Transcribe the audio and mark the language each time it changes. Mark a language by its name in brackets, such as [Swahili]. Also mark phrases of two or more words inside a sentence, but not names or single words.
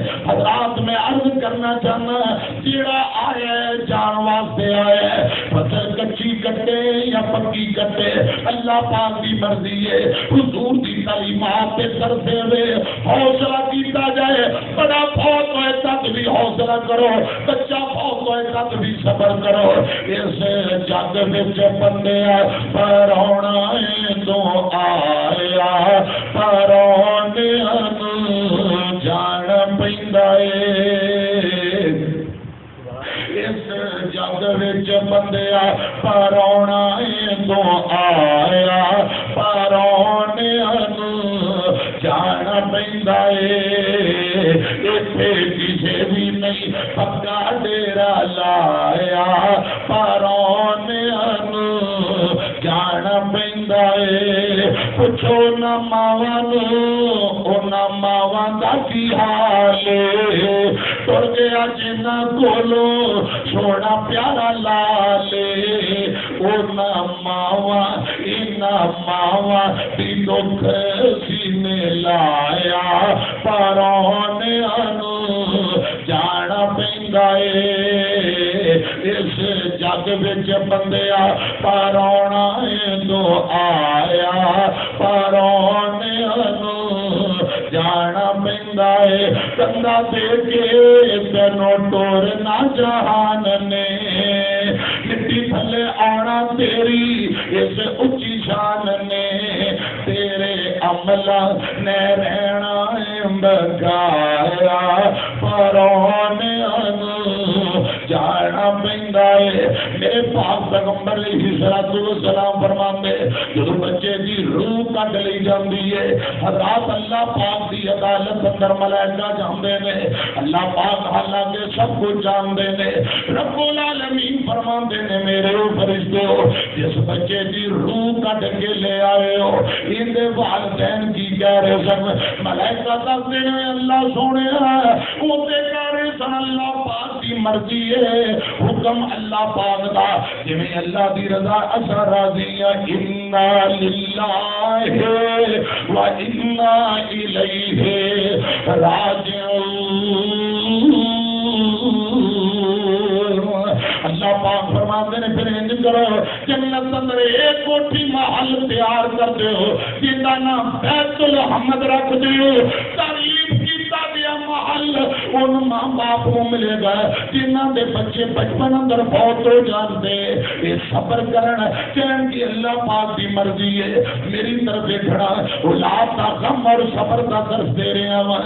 [Punjabi] حضرات میں عرض کرنا چاہنا جیڑا آیا ہے جان واسطے آیا ہے، فصل کچی کٹے یا پکی کٹے اللہ پاک کی مرضی ہے۔ [Urdu] حضور کی تعلیمات پہ کرتے ہوئے [Punjabi] حوصلہ کیتا جائے، [Urdu] بڑا فوت ہوئے تک بھی حوصلہ کرو، بچہ فوت ہوئے تک بھی صبر کرو۔ [Punjabi] اس جگ وچ بندیا پرونا تو آیا پرونے جان پیندا اے، اس جگ وچ بندیا پرونا تو آیا پرونے جان پیندا اے، ایتھے کسے بھی نہیں پکا ڈیرا لایا پرونے جان پیندا اے۔ پوچھو نہ ماواں انہاں ماواں دا کی حال اے، ٹر گیا جنہاں کولوں سونا پیارا لالے، انہاں ماواں انہاں ماواں دی دکھ سینے لایا پرونے جان پیندا اے، اس جگ وچ بندیا پرونا تو آیا پرونے جانا پیندا اے۔ کندا دے کے تینوں ٹورنا جہان نے، مٹی تھلے آنا تیری اس اچھی شان نے، تیرے عملہ نے رہنا بگایا پرونے جانا پیندا اے۔ میرے پاک پیغمبر علیہ الصلوۃ والسلام فرماندے جدوں بچے دی روح کڈ لئی جاندی ہے، حضرات اللہ پاک دی عدالت اندر ملائکہ جاندے نے، اللہ پاک حالانکہ سب کچھ جاندے نے، رب العالمین فرماندے نے میرے فرشتو جس بچے دی روح کڈ کے لے آئے ہو ان دے والدین کی کہہ رہے سن، ملائکہ دسدے نے اللہ سونیا او تے کہہ رہے سن اللہ پاک دی مرضی ہے، حکم اللہ پاک دا، جویں اللہ دی رضا اسا راضی [Arabic] انا للہ و انا الیہ راجعون۔ [Punjabi] اللہ پاک فرماتے ہیں پھر انج کرو جنت اندر ایک کوٹھی محل تیار کر دیو جن کا نام بیت الحمد رکھ دیو، تعریف کیتا گیا محل ان ماں باپ کو ملے گا جنہاں دے بچے بچپن اندر فوت ہو جاندے، یہ صبر کرن کہن کی اللہ پاک دی مرضی ہے، میری طرف دیکھنا اولاد دا غم اور صبر دا درس دے رہے ہیں۔